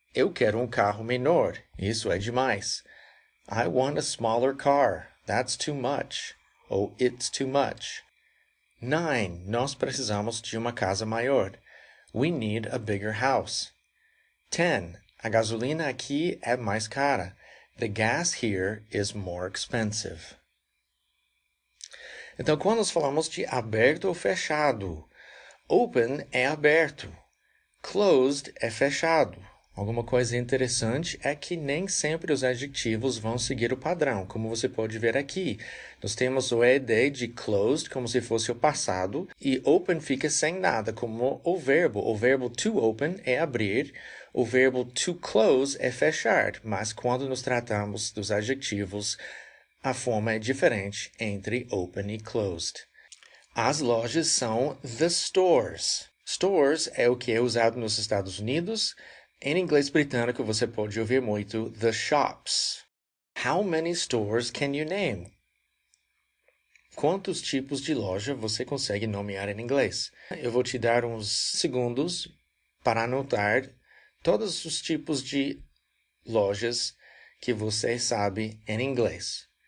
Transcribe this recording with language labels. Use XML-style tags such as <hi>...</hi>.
<pt>Eu quero um carro menor. Isso é demais.</pt> <en>I want a smaller car. That's too much. Ou it's too much. 9.</en> <pt>Nós precisamos de uma casa maior.</pt> <en>We need a bigger house.</en> <pt>10. A gasolina aqui é mais cara.</pt> <en>The gas here is more expensive.</en> <pt>Então, quando nós falamos de aberto ou fechado, open é aberto, closed é fechado. Alguma coisa interessante é que nem sempre os adjetivos vão seguir o padrão, como você pode ver aqui. Nós temos o ED de closed, como se fosse o passado, e open fica sem nada, como o verbo. O verbo to open é abrir, o verbo to close é fechar, mas quando nos tratamos dos adjetivos, a forma é diferente entre open e closed. As lojas são the stores. Stores é o que é usado nos Estados Unidos. Em inglês britânico, você pode ouvir muito the shops.</pt> <en>How many stores can you name?</en> <pt>Quantos tipos de loja você consegue nomear em inglês? Eu vou te dar uns segundos para anotar todos os tipos de lojas que você sabe em inglês.</pt>